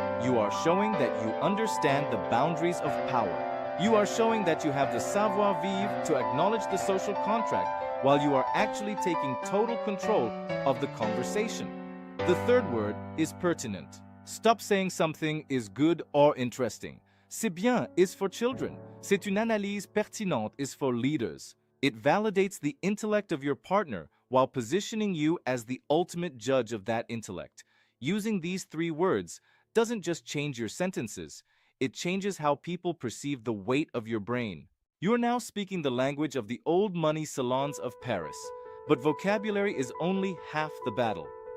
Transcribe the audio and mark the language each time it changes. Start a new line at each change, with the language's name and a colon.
English: You are showing that you understand the boundaries of power. You are showing that you have the savoir-vivre to acknowledge the social contract while you are actually taking total control of the conversation. The third word is pertinent. Stop saying something is good or interesting.
French: C'est bien
English: is for children.
French: C'est une analyse pertinente
English: is for leaders. It validates the intellect of your partner while positioning you as the ultimate judge of that intellect. Using these 3 words doesn't just change your sentences, it changes how people perceive the weight of your brain. You are now speaking the language of the old money salons of Paris, but vocabulary is only half the battle.